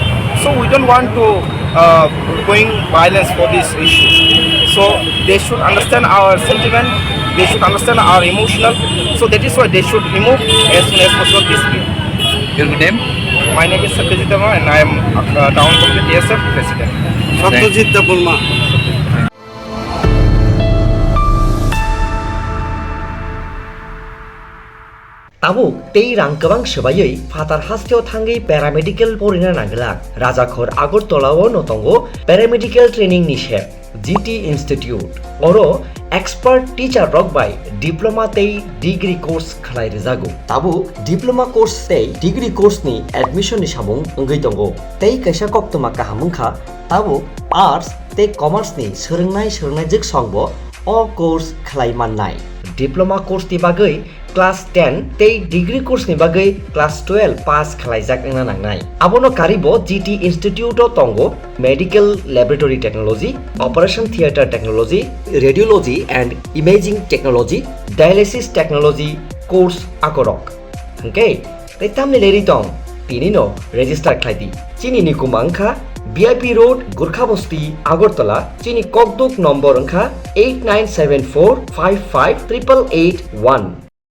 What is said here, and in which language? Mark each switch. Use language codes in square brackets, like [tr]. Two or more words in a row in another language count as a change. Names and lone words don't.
[en] So we don't want to going violence for this issue. So they should understand our sentiment. They should understand our emotional. So that is why they should remove as soon as possible this bill. Your name? My name is Satyajit Dama and I am Town Committee TSF President. Satyajit Dama. [trp] Tabuk tei rang kebang sebayai fatar hastio thangai paramedical porina nanglak Rajakhor Agartala o notongo [en] paramedical training [trp] nishep GT Institute oro [en] expert teacher [trp] rock by diploma tei [en] degree course [trp] khalai rejago tabu [en] diploma course [trp] tei [en] degree course [trp] ni admission ni samung ongoi tongo tei kaisa koktoma kahamungkha tabu arts tei commerce ni sorongnai jik songbo o course khalai mannai [en] diploma course [trp] ti bagai class 10 tei degree course ni bagai class 12 pass khlaijak engna nangnai abono karibo GT Institute o tongo [en] medical laboratory technology, operation theater technology, radiology and imaging technology, dialysis technology course [trp] akorok okay tei tamni leri tong tini no register khlaidi Chini ni kumangkha VIP Road, Gurkhabasti, Agartala, Chini Kokduk number angkha 8974558881.